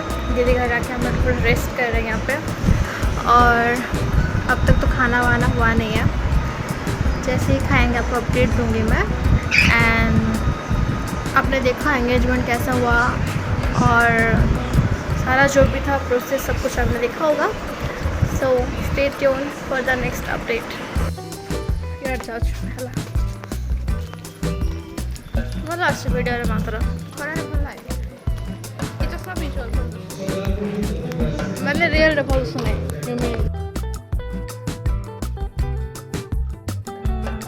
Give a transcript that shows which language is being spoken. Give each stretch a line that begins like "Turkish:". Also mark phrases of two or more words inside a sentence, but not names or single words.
Hindi: दीदी घर आके हम लोग थोड़ा रेस्ट कर रहे हैं यहाँ पे। और अब तक तो खाना वाना हुआ नहीं है, जैसे ही खाएंगे आपको अपडेट दूंगी मैं। एंड आपने देखा एंगेजमेंट कैसा हुआ और सारा जो भी था प्रोसेस सब कुछ आपने देखा होगा।
English: So stay tuned for the next update.
Hindi: यार जाऊँ
Odia: ହେଲା ଭଲ ଆସୁଛି ଭିଡ଼ିଓରେ ମାତ୍ର ଖରାରେ ଭଲ ଲାଗେ ଏଇଟା ସବୁ ମାନେ ରିଏଲ୍ରେ ଭଲ ଶୁଣେ।